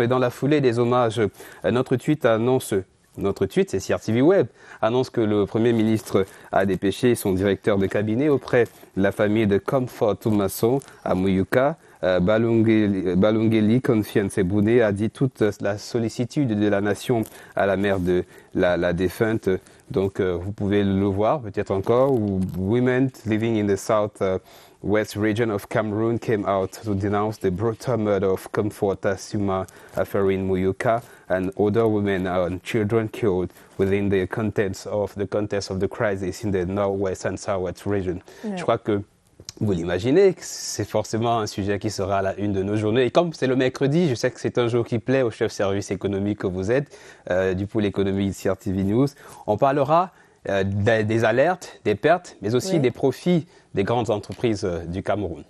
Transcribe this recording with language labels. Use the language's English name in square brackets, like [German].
[French] Et dans la foulée des hommages, notre tweet, c'est CRTV Web, annonce que le Premier ministre a dépêché son directeur de cabinet auprès de la famille de Comfort Tumason à Muyuka. Balungeli Confiance Bouné a dit toute la sollicitude de la nation à la mère de la défunte. Donc vous pouvez le voir peut-être encore. [English] Women living in the south-west region of Cameroon came out to denounce the brutal murder of Comfort Suma Aferin Muyuka and other women and children killed within the context of the crisis in the northwest and southwest region. Yeah. [French] Je crois que vous l'imaginez, c'est forcément un sujet qui sera à la une de nos journées. Et comme c'est le mercredi, je sais que c'est un jour qui plaît au chef service économique que vous êtes, du pôle économie de CRTV News. On parlera des alertes, des pertes, mais aussi des profits des grandes entreprises du Cameroun.